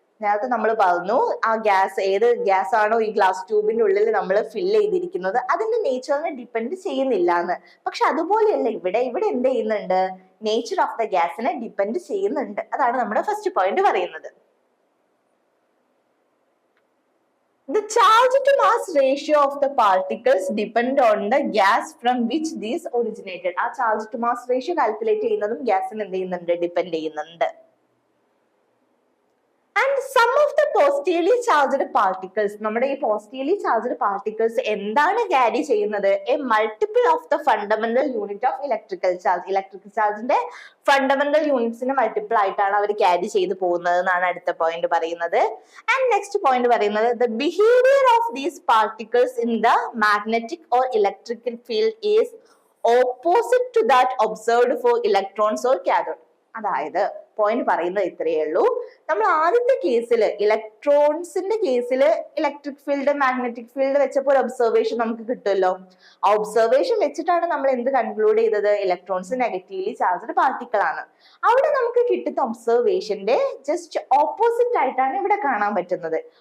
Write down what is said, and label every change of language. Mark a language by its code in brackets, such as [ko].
[ml] നേരത്തെ നമ്മൾ പറഞ്ഞു ആ ഗ്യാസ് ഏത് ഗ്യാസ് ആണോ ഈ ഗ്ലാസ് ട്യൂബിന്റെ ഉള്ളിൽ നമ്മൾ ഫില്ല് ചെയ്തിരിക്കുന്നത് അതിന്റെ നേച്ചറിനെ ഡിപ്പെൻഡ് ചെയ്യുന്നില്ല എന്ന്. പക്ഷെ അതുപോലെയല്ല ഇവിടെ എന്ത് ചെയ്യുന്നുണ്ട്, നേച്ചർ ഓഫ് ദ ഗ്യാസിനെ ഡിപ്പെൻഡ് ചെയ്യുന്നുണ്ട്. അതാണ് നമ്മുടെ ഫസ്റ്റ് പോയിന്റ് പറയുന്നത്. [en] The charge to mass ratio of the particles depend on the gas from which these originated. [ml] ആ charge to mass ratio calculate ചെയ്യുന്നതും ഗ്യാസിന് എന്ത് ചെയ്യുന്നുണ്ട്, ഡിപ്പെൻഡ് ചെയ്യുന്നുണ്ട്. [en] And some of the positively charged particles, [ml] നമ്മുടെ ഈ positively charged particles എന്താണ് carry ചെയ്യുന്നത്, [en] a multiple of the fundamental unit of electrical charge. [ml] Electrical ചാർജിന്റെ ഫണ്ടമെന്റൽ യൂണിറ്റ്സിന് മൾട്ടിപ്പിൾ ആയിട്ടാണ് അവർ ക്യാരി ചെയ്ത് പോകുന്നത് എന്നാണ് അടുത്ത പോയിന്റ് പറയുന്നത്. ആൻഡ് നെക്സ്റ്റ് പോയിന്റ് പറയുന്നത് [en] the behavior of these particles in the magnetic or electrical field is opposite to that observed for electrons or cathode. [ml] അതായത് point പറയുന്നത് ഇത്രയേ ഉള്ളൂ. നമ്മൾ ആദ്യത്തെ കേസിൽ ഇലക്ട്രോൺസിന്റെ കേസിൽ ഇലക്ട്രിക് ഫീൽഡ് മാഗ്നറ്റിക് ഫീൽഡ് വെച്ചപ്പോൾ ഒരു ഒബ്സർവേഷൻ നമുക്ക് കിട്ടുമല്ലോ. ആ ഒബ്സർവേഷൻ വെച്ചിട്ടാണ് നമ്മൾ എന്ത് കൺക്ലൂഡ് ചെയ്തത്, ഇലക്ട്രോൺസ് നെഗറ്റീവ്ലി ചാർജ്ഡ് പാർട്ടിക്കിൾ ആണ്. അവിടെ നമുക്ക് കിട്ടുന്ന ഒബ്സർവേഷന്റെ ജസ്റ്റ് ഓപ്പോസിറ്റ് ആയിട്ടാണ് ഇവിടെ കാണാൻ പറ്റുന്നത്.